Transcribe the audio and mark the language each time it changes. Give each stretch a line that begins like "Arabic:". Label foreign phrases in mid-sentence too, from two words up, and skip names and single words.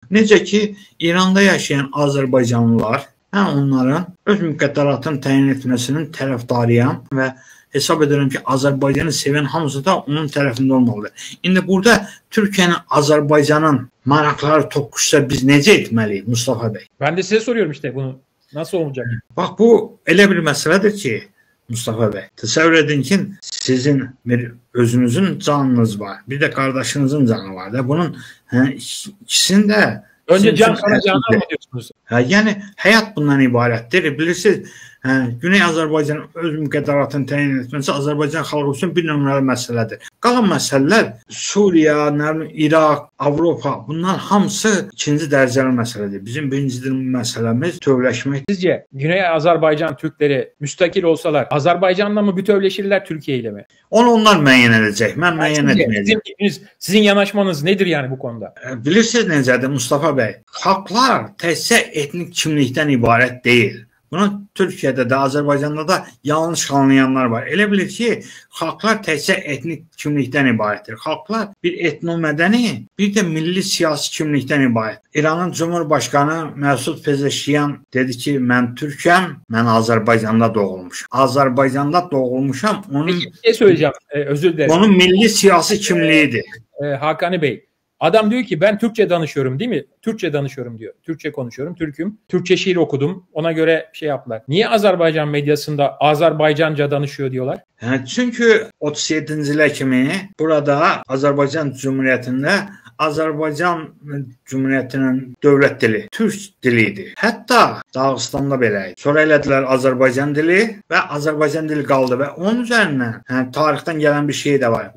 Azerbaijani: Necə ki, İranda yaşayan Azərbaycanlılar, mən onların öz müqəddəratını təyin etməsinin tərəfdarıyam və hesab edirəm ki, Azərbaycanı sevən hamısı da onun tərəfində olmalıdır. İndi burada Türkiyənin, Azərbaycanın maraqları toqquşsa biz necə etməliyik Mustafa bəy?
Turkish: Ben de size soruyorum işte bunu. Nasıl olacak?
Azerbaijani: Bax, bu elə bir məsələdir ki, Mustafa bəy, təsəvvür edin ki, sizin bir özünüzün canınız var, bir də qardaşınızın canı var da, bunun ikisində
Turkish: önce can sonra canan mı diyorsunuz?
Azerbaijani: Yəni, həyat bundan ibarətdir. Bilirsiniz, Güney Azərbaycan öz müqəddəratını təyin etməsi Azərbaycan xalqı üçün bir nömrəli məsələdir. Qalan məsələlər Suriya, İraq, Avropa, bunlar hamısı ikinci dərəcəli məsələdir. Bizim birinci məsələmiz bütövləşmək.
Turkish: Sizce Güney Azerbaycan Türkleri müstakil olsalar Azerbaycan'la mı bütövleşirler Türkiye ile mi?
Azerbaijani: Onu onlar müəyyən edəcək. Mən müəyyən etməyəcəm.
Turkish: Sizin yanaşmanız nedir yani bu konuda?
Azerbaijani: Bilirsiniz necədir Mustafa bəy? Xalqlar təkcə etnik kimlikdən ibarət deyil. Bunu Türkiyədə də, Azərbaycanda da yanlış anlayanlar var. Elə bilir ki, xalqlar təkcə etnik kimlikdən ibarətdir. Xalqlar bir etnomədəni, bir də milli siyasi kimlikdən ibarət. İranın Cumhurbaşqanı Məsud Pezeşkiyan dedi ki, mən Türkəm, mən Azərbaycanda doğulmuşam. Azərbaycanda doğulmuşam.
Turkish: Peki, bir şey söyleyeceğim, özür dilerim.
Azerbaijani: Onun milli siyasi kimliğidir.
Turkish: Hakani Bey, adam diyor ki ben Türkçe danışıyorum değil mi? Türkçe danışıyorum diyor. Türkçe konuşuyorum, Türk'üm. Türkçe şiir okudum. Ona göre şey yaptılar. Niye Azerbaycan medyasında Azerbaycanca danışıyor diyorlar?
Azerbaijani: Çünkü 37-ci ilə kimi burada Azərbaycan Cumhuriyyətində Azərbaycan Cumhuriyyətinin dövlət dili Türk dilidir. Hətta Dağıstanda belə idi. Sonra elədilər Azərbaycan dili və Azərbaycan dili qaldı və onun üzərindən tarixdən gələn bir şey də var.